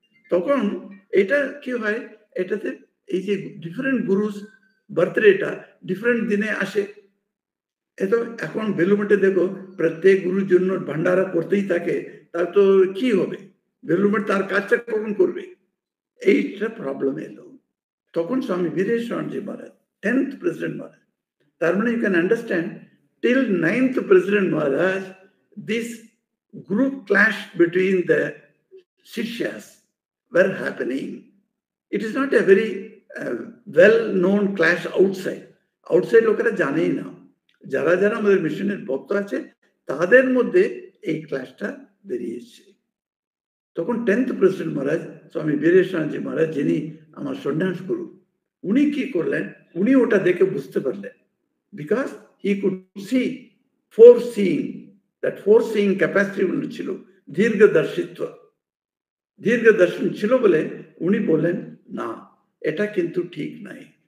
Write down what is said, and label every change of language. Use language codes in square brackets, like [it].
[bn] তখন এটা কি হয়, এটাতে এই যে ডিফারেন্ট গুরুস বার্থডেটা ডিফারেন্ট দিনে আসে। এত এখন বেলুমঠে দেখো প্রত্যেক গুরুর জন্য ভান্ডারা করতেই থাকে, তার তো কি হবে, বেলুমঠ তার কাজটা কখন করবে, এইটা প্রবলেম এলো। তখন স্বামী বীরেশ্বরজি মহারাজ [en] 10th president Maharaj, তার মানে you can understand till 9th president Maharaj, this group clash between the Sishyas were happening. It is not a very well-known clash outside. [bn] Outside লোকেরা জানেই না, যারা যারা আমাদের মিশনের ভক্ত আছে তাদের মধ্যে এই ক্লাসটা বেরিয়েছে। তখন 10th প্রেসিডেন্ট মহারাজ স্বামী বীরেশ্বরজি মহারাজ, যিনি আমার সন্ন্যাস গুরু, উনি কি করলেন, উনি ওটা দেখে বুঝতে পারলেন, because [en] he could see, foreseeing, that foreseeing capacity [bn] উনি ছিল, দীর্ঘদর্শিত্ব, দীর্ঘদর্শন ছিল বলে উনি বললেন না এটা কিন্তু ঠিক নাই।